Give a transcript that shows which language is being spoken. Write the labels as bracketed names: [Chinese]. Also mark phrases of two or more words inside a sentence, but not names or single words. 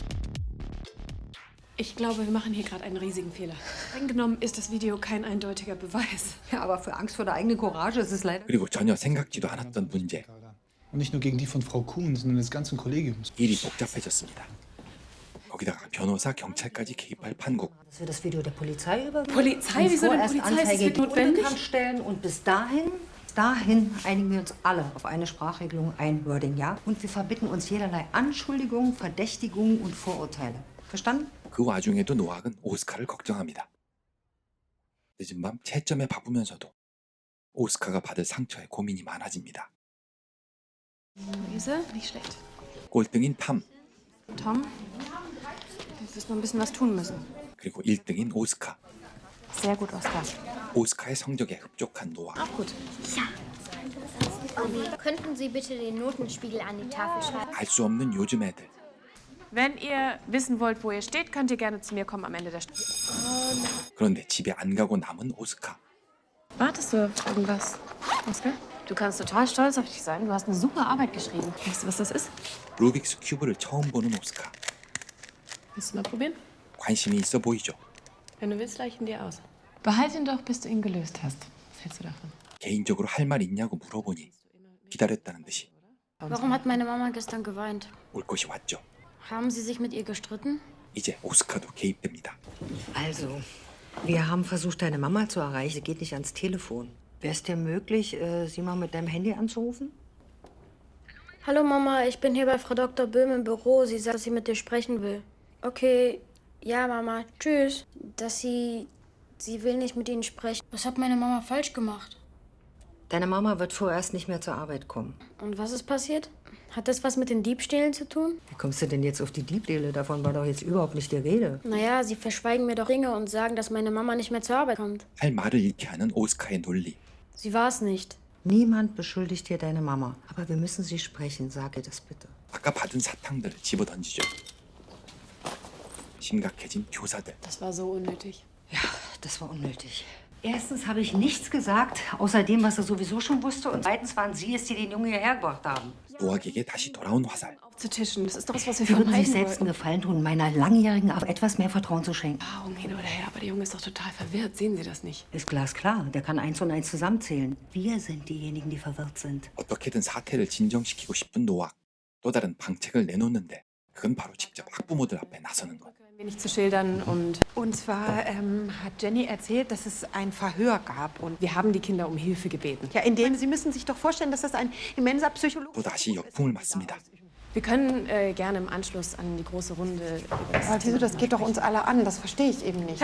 [German] Ich glaube, wir machen hier gerade einen riesigen Fehler. Streng genommen ist das Video kein eindeutiger Beweis. Ja, aber für Angst vor der eigenen Courage ist es leider... [Korean] 그리고 전혀 생각지도 않았던 문제. [German] Und nicht nur gegen die von Frau Kuhn, sondern des ganzen Kollegiums. [Korean] 일이 복잡해졌습니다. 거기다가 변호사, 경찰까지 개입할 판국. [German] Dass wir das Video der Polizei übergeben. Polizei? Wieso denn vorerst Polizei? Ist es Anzeige wird gegen notwendig? Unbekannt stellen und bis dahin einigen wir uns alle auf eine Sprachregelung, ein Wording, ja? Und wir verbitten uns jederlei Anschuldigungen, Verdächtigungen und Vorurteile. Verstanden? [Korean] 그 와중에도 노악은 오스카를 걱정합니다. 늦은 밤 채점에 바쁘면서도 오스카가 받을 상처에 고민이 많아집니다. [German] Luise, nicht schlecht. [Korean] 꼴등인 탐, [German] Tom, du wirst noch ein bisschen was tun müssen. [Korean] 그리고 1등인 오스카. [German] Sehr gut, Oskar. [Korean] 오스카의 성적에 흡족한 노악. [German] Auch gut. Könnten Sie bitte den Notenspiegel an die Tafel schreiben? [Korean] 알 수 없는 요즘 애들. [German] Wenn ihr wissen wollt, wo ihr steht, könnt ihr gerne zu mir kommen am Ende der Stunde. [Korean] 그런데 집에 안 가고 남은 오스카. [German] Wartest du auf irgendwas, Oskar? Du kannst total stolz auf dich sein. Du hast eine super Arbeit geschrieben. Weißt du, was das ist? [Korean] 루빅스 큐브를 처음 보는 오스카. [German] Willst du mal probieren? [Korean] 관심이 있어 보이죠. [German] Wenn du willst, leih ich ihn dir aus. Behalt ihn doch, bis du ihn gelöst hast. Was hältst du davon? [Korean] 개인적으로 할 말 있냐고 물어보니 기다렸다는 듯이 [German] Warum hat meine Mama gestern geweint? [Korean] 올 것이 왔죠. [German] Haben Sie sich mit ihr gestritten? [Korean] 이제 오스카도 개입됩니다. [German] Also, wir haben versucht, deine Mama zu erreichen. Sie geht nicht ans Telefon. Wäre es dir möglich, sie mal mit deinem Handy anzurufen? Hallo Mama, ich bin hier bei Frau Dr. Böhm im Büro. Sie sagt, dass sie mit dir sprechen will. Okay, ja Mama, tschüss. Sie will nicht mit Ihnen sprechen. Was hat meine Mama falsch gemacht? Deine Mama wird vorerst nicht mehr zur Arbeit kommen. Und was ist passiert? Hat das was mit den Diebstählen zu tun? Wie kommst du denn jetzt auf die Diebstähle? Davon war doch jetzt überhaupt nicht die Rede. Naja, Sie verschweigen mir doch Dinge und sagen, dass meine Mama nicht mehr zur Arbeit kommt. [Korean] 할 말을 잃게 하는 오스카의 논리. [German] Sie war es nicht. Niemand beschuldigt hier deine Mama. Aber wir müssen sie sprechen. Sag ihr das bitte. [Korean] 아까 받은 사탕들을 집어던지죠. 심각해진 교사들. [German] Das war so unnötig. Ja, das war unnötig. Erstens habe ich nichts gesagt, außer dem, was er sowieso schon wusste. Und zweitens waren Sie es, die den Jungen hierher gebracht haben. [Korean] 노악에게 다시 돌아온 화살. [German] Aufzutischen, das ist doch was, was wir Sie würden sich vermeiden selbst einen wollten. Gefallen tun, meiner langjährigen Arbeit etwas mehr Vertrauen zu schenken. Augen hin oder her, aber der Junge ist doch total verwirrt. Sehen Sie das nicht? Ist glasklar. Der kann 1 und 1 zusammenzählen. Wir sind diejenigen, die verwirrt sind. [Korean] 어떻게든 사태를 진정시키고 싶은 노악. 또 다른 방책을 내놓는데 그건 바로 직접 학부모들 앞에 나서는 것. [German] Ein wenig zu schildern Und zwar hat Jenny erzählt, dass es ein Verhör gab. Und wir haben die Kinder um Hilfe gebeten. ja, in dem Sie müssen sich doch vorstellen, dass das ein immenser Psychologe [Korean] 또 다시 역풍을 맞습니다. [German] Wir können gerne im Anschluss an die große Runde über das Aber Tiso, das geht doch uns alle an. Das verstehe ich eben nicht.